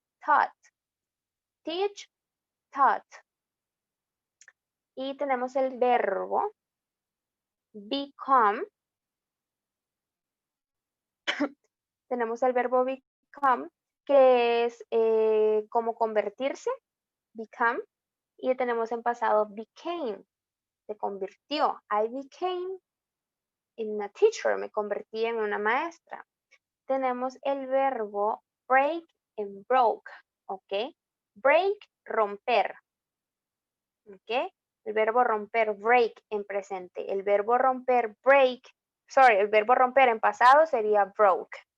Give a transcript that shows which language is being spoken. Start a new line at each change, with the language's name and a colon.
English: Taught, teach, taught.
Spanish: Y tenemos el verbo become. Tenemos el verbo become, que es como convertirse, become. Y tenemos en pasado became, se convirtió.
English: I became a teacher,
Spanish: me convertí en una maestra. Tenemos el verbo break and broke, ¿ok? Break, romper, ¿ok? El verbo romper, break en presente. El verbo romper, el verbo romper en pasado sería broke.